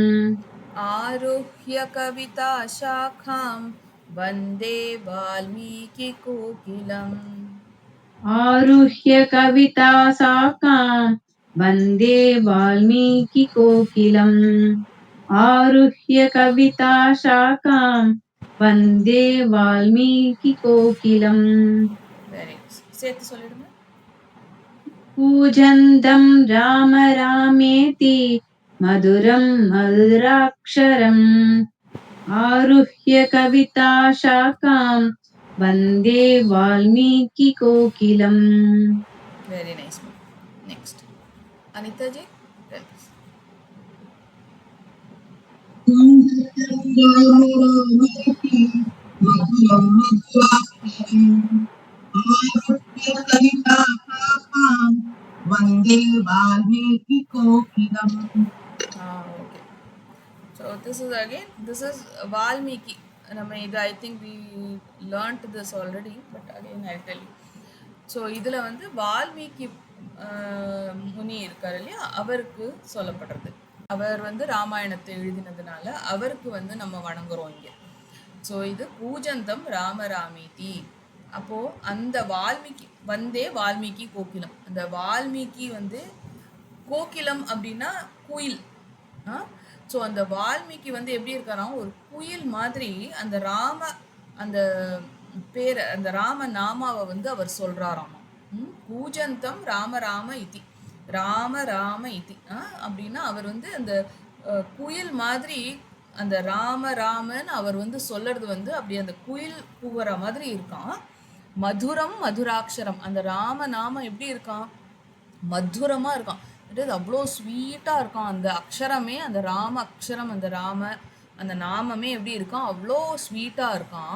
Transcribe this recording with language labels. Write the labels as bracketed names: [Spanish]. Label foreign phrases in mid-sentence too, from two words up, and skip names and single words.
[Sanskrit] आरुह्य कविता शाखां वन्दे वाल्मीकि कोकिलम्, आरुह्य कविता शाखां वन्दे वाल्मीकि कोकिलम्, आरुह्य कविता शाखां वन्दे वाल्मीकि कोकिलम्. [Tamil] वेरी சேர்த்து சொல்லிடுங்க. [Sanskrit] पूजन्तं राम रामेति, मधुरं मधुराक्षरम्, आरुह्य कविता शाखां वन्दे वाल्मीकि कोकिलम्. [English] Very nice. Next अनिता जी. [Sanskrit] वन्दे वाल्मीकि कोकिलम्. [English] Okay, so this is Valmiki. I think we learnt this already, but again I'll tell you. [Tamil] ஸோ இதில் வந்து வால்மீகி முனி இருக்கார் இல்லையா, அவருக்கு சொல்லப்படுறது. அவர் வந்து ராமாயணத்தை எழுதினதுனால அவருக்கு வந்து நம்ம வணங்குறோம் இங்கே. ஸோ இது [Sanskrit] पूजन्तं रामरामेति. [Tamil] அப்போது அந்த வால்மீகி [Sanskrit] वन्दे वाल्मीकि कोकिलम्, [Tamil] அந்த [Sanskrit] वाल्मीकि वन्दे कोकिलम् [Tamil] அப்படின்னா குயில். ஸோ அந்த வால்மீகி வந்து எப்படி இருக்காராம், ஒரு குயில் மாதிரி அந்த பேரை, அந்த ராம நாமாவை வந்து அவர் சொல்கிறாராம். [Sanskrit] कूजन्तं राम राम इति, राम राम इति. [Tamil] அப்படின்னா அவர் வந்து அந்த குயில் மாதிரி அந்த ராம ராமன் அவர் வந்து சொல்லறது வந்து அப்படி அந்த குயில் கூவுற மாதிரி இருக்கான். [Sanskrit] मधुरं मधुराक्षरम्, [Tamil] அந்த ராம நாமம் எப்படி இருக்கான், மதுரமா இருக்கான். அது அவ்வளோ ஸ்வீட்டா இருக்கான் அந்த அக்ஷரமே, அந்த ராம அக்ஷரம், அந்த அந்த நாமமே எப்படி இருக்கான், அவ்வளோ ஸ்வீட்டா இருக்கான்.